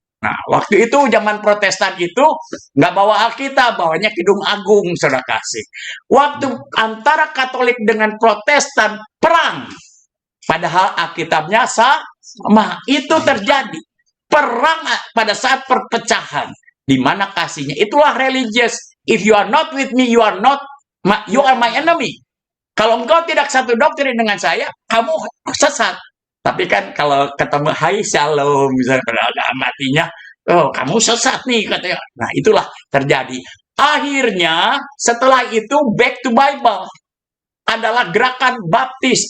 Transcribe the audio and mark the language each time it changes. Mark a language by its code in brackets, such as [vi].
[id] Nah, waktu itu zaman Protestan itu nggak bawa Alkitab, bawanya Kidung Agung, saudara kasih. Waktu antara Katolik dengan Protestan perang, padahal Alkitabnya sama. Itu terjadi perang pada saat perpecahan, di mana kasihnya. Itulah religious. [en] If you are not with me, you are my enemy. [id] Kalau engkau tidak satu doktrin dengan saya, kamu sesat. Tapi kan kalau ketemu hai shalom, misalnya pada matinya, oh, kamu sesat nih, katanya. Nah, itulah terjadi. Akhirnya setelah itu [en] back to Bible [id] adalah gerakan baptis.